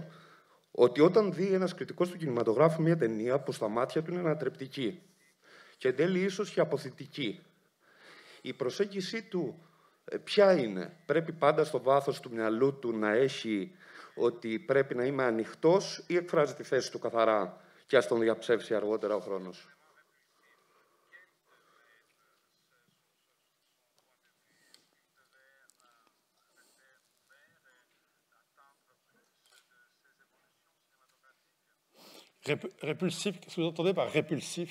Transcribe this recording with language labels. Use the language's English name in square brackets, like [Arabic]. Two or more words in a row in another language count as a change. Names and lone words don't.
[Greek] Ότι όταν δει ένας κριτικός του κινηματογράφου μια ταινία που στα μάτια του είναι ανατρεπτική και εν τέλει ίσως και αποθητική, η προσέγγιση του ποια είναι? Πρέπει πάντα στο βάθος του μυαλού του να έχει ότι πρέπει να είμαι ανοιχτός ή εκφράζει τη θέση του καθαρά και ας τον διαψεύσει αργότερα ο χρόνος? [French] Répulsif, qu'est-ce que vous entendez par répulsif?